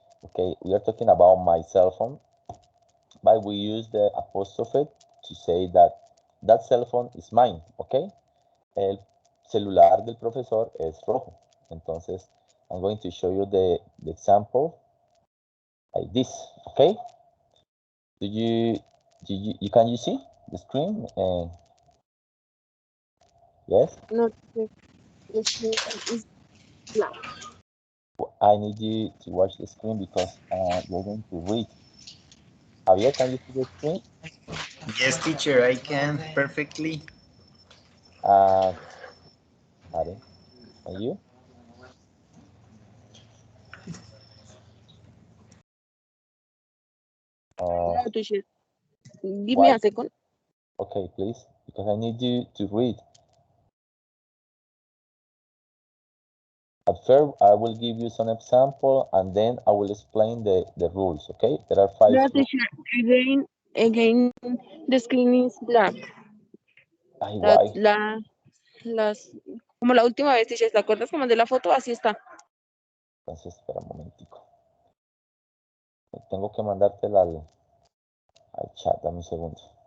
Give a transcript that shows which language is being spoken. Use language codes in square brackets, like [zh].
[en] Okay, we are talking about my cell phone, but we use the apostrophe to say that that cell phone is mine, okay? [es] El celular del profesor es rojo. [en] Entonces, I'm going to show you the example like this, okay? Can you see the screen? Yes? No, the screen is black. I need you to watch the screen because you're going to read. Javier, can you see the screen? Yes, teacher, I can perfectly. Karen, can you? No, teacher. Give me Why? a second. Okay, please, because I need you to read. At first, I will give you some example and then I will explain the rules, okay? There are 5 No, rules. teacher. Again, the screen is black. Ay, why? [es] Como la última vez, teacher, ¿te acuerdas que mandé la foto? Así está. Entonces, espera un momentico. Tengo que mandártela al chat, dame un segundo.